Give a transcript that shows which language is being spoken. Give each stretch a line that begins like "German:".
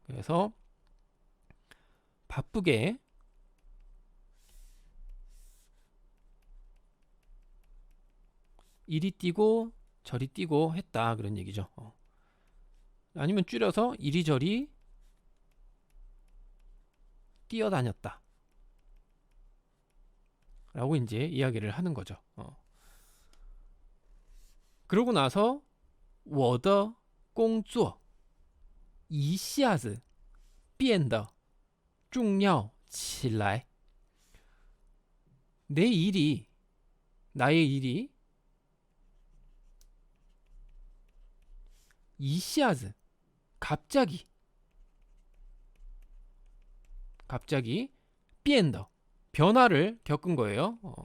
Korean: 그래서 바쁘게 이리 뛰고 저리 뛰고 했다, 그런 얘기죠. 아니면 줄여서 이리저리 뛰어다녔다 라고 이제 이야기를 하는 거죠. 그러고 나서
Chinese: 我的工作一下子变得重要起来.
Korean: 내 일이, 나의 일이 一下子, 갑자기 变得, 변화를 겪은 거예요.